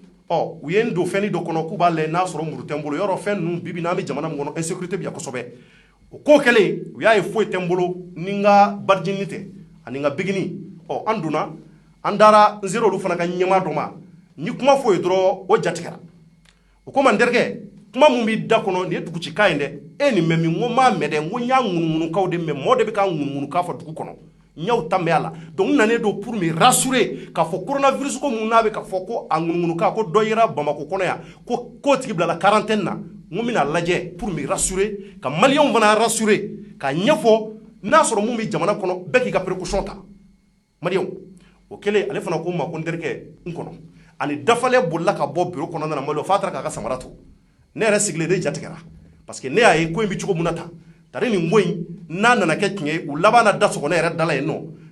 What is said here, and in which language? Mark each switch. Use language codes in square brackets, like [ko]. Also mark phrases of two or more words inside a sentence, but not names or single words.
[bm] u ye n don fɛnni dɔ kɔnɔ k'u b'a lajɛ n'a sɔrɔ muru tɛ n bolo yɔrɔ fɛn ninnu bibi n'an bɛ jamana min kɔnɔ insécurité bɛ yan kosɛbɛ o ko kɛlen u y'a ye foyi tɛ n bolo ni n ka barijini tɛ ani n ka bigini an donna an dara n sera olu fana ka ɲɛmaa dɔ ma ni kuma fɔ ye dɔrɔn o jatigɛra o ko ma n terikɛ kuma mun b'i da kɔnɔ nin ye dugu ci kan ye dɛ e nin mɛ min n ko n m'a mɛn dɛ n ko n y'a ŋunuŋunukaw de mɛn mɔgɔ de bɛ ka ŋunuŋunukan fɔ dugu kɔnɔ n y'aw ta mɛn a la donc n nanen don [fr] pour me rassurer [bm] k'a fɔ coronavirus ko mun n'a bɛ k'a fɔ ko a ŋunuŋunukan ko dɔ yera bamakɔ kɔnɔ yan ko k'o tigi bilala quarantaine na n ko n bɛna lajɛ [fr] pour me rassurer [bm] ka maliyɛnw fana rassurer k'a ɲɛfɔ n'a sɔrɔ mun bɛ jamana kɔnɔ bɛɛ k'i ka précaution ta maliyɛnw o kɛlen ale fana ko n ma ko n terikɛ n kɔnɔ ani dafalen bolila ka bɔ bureau kɔnɔna na maliyɛnw f'a taara k'a ka samara to ne yɛrɛ sigilen de jatigɛra [fr] parce que [bm] ne y'a ye ko in bɛ cogo min na tan tari nin ko in n'a nana kɛ tiɲɛ ye u laban na da sɔgɔ ne yɛrɛ dala yen nɔ